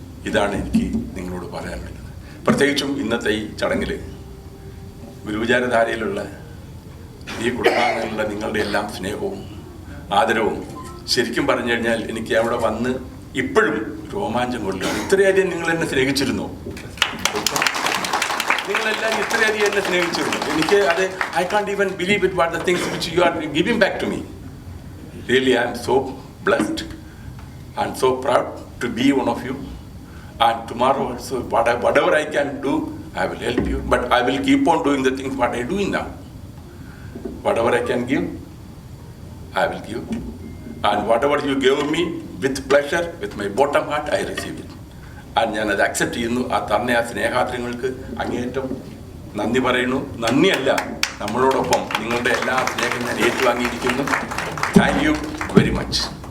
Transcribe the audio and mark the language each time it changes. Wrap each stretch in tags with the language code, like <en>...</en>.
<ml>ഇതാണ് എനിക്ക് നിങ്ങളോട് പറയാനുള്ളത്. പ്രത്യേകിച്ചും ഇന്നത്തെ ഈ ചടങ്ങിൽ ഗുരുവിചാരധാരയിലുള്ള ഈ കുടുംബാംഗങ്ങളുടെ നിങ്ങളുടെ എല്ലാം സ്നേഹവും ആദരവും ശരിക്കും പറഞ്ഞു കഴിഞ്ഞാൽ എനിക്ക് അവിടെ വന്ന് ഇപ്പോഴും രോമാഞ്ചം കൊള്ളുകയാണ്. ഇത്രയധികം നിങ്ങൾ എന്നെ സ്നേഹിച്ചിരുന്നോ? നിങ്ങളെല്ലാവരും ഇത്രയധികം എന്നെ സ്നേഹിച്ചിരുന്നു. എനിക്ക് അത്</ml> <en>I can't even believe it what the things which you are giving back to me. Really I am so blessed and so proud to be one of you. And tomorrow also, whatever I can do, I will help you. But I will keep on doing the things what I do now. Whatever I can give, I will give. And whatever you give me, with pleasure, with my bottom heart, I receive it.</en> <ml>And ഞാൻ അത് accept ചെയ്യുന്നു. ആ തന്ന ആ സ്നേഹാത്രങ്ങൾക്ക് അങ്ങേയറ്റം നന്ദി പറയുന്നു. നന്ദിയല്ല, നമ്മളോടൊപ്പം നിങ്ങളുടെ എല്ലാ സ്നേഹം ഞാൻ ഏറ്റുവാങ്ങിയിരിക്കുന്നു.</ml> <en>Thank you very much.</en>